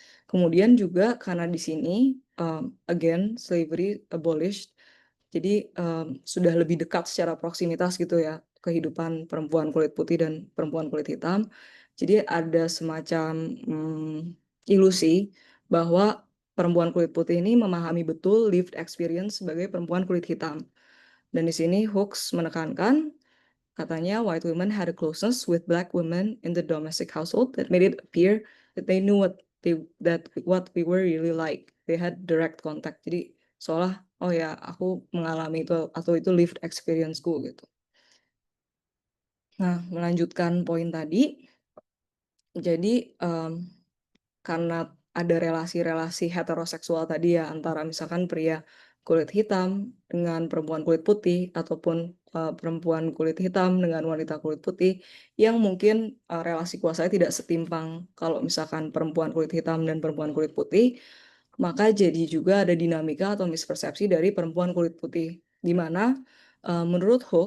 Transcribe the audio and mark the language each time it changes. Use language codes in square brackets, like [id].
[id] Kemudian juga karena di sini [en] again slavery abolished, [id] jadi sudah lebih dekat secara proksimitas gitu ya kehidupan perempuan kulit putih dan perempuan kulit hitam. Jadi ada semacam ilusi bahwa perempuan kulit putih ini memahami betul lived experience sebagai perempuan kulit hitam. Dan di sini Hooks menekankan, katanya [en] white women had a closeness with black women in the domestic household that made it appear that they knew what we were really like. They had direct contact. [id] Jadi seolah oh ya aku mengalami itu atau itu lived experience-ku gitu. Nah, melanjutkan poin tadi, jadi karena ada relasi-relasi heteroseksual tadi ya antara misalkan pria kulit hitam dengan perempuan kulit putih ataupun perempuan kulit hitam dengan wanita kulit putih yang mungkin relasi kuasanya tidak setimpang kalau misalkan perempuan kulit hitam dan perempuan kulit putih, maka jadi juga ada dinamika atau mispersepsi dari perempuan kulit putih di mana menurut